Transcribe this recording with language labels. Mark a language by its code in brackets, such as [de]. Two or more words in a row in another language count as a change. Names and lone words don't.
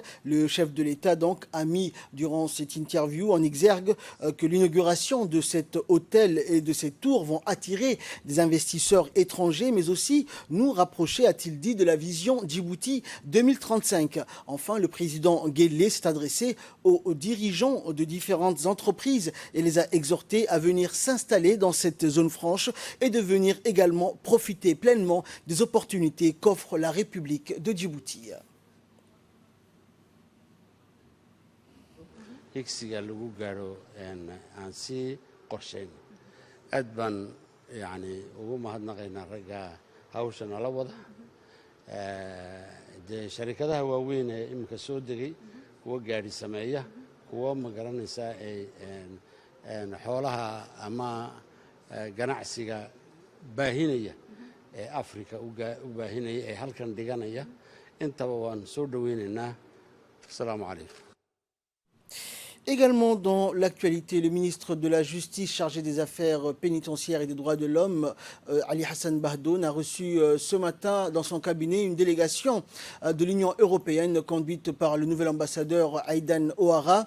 [fr] Le chef de l'État donc a mis durant cette interview en exergue que l'inauguration de cet hôtel et de cette tour vont attirer des investisseurs étrangers, mais aussi nous rapprocher, a-t-il dit, de la vision Djibouti 2035. Enfin, le président Guelleh s'est adressé aux dirigeants de différentes entreprises et les a exhortés à venir s'installer dans cette zone franche et de venir également profiter pleinement des opportunités qu'offre la République de Djibouti. [so] higsiga lagu gaaro aan sii qorshayn aad baan ugu mahadnaqaynaa ragga hawsha nala wada dee sharikadaha waaweyn ee iminka soo degay kuwa gaari sameeya kuwa ma garanaysaa xoolaha ama ganacsiga baahinaya Afrika u baahinaya ee halkan dhiganaya intaba waan soo dhaweynaynaa. [ar] Assalamu alaykum. [fr] Également dans l'actualité, le ministre de la Justice chargé des affaires pénitentiaires et des droits de l'homme, Ali Hassan Bahdoun, a reçu ce matin dans son cabinet une délégation de l'Union européenne conduite par le nouvel ambassadeur Aïdan O'Hara.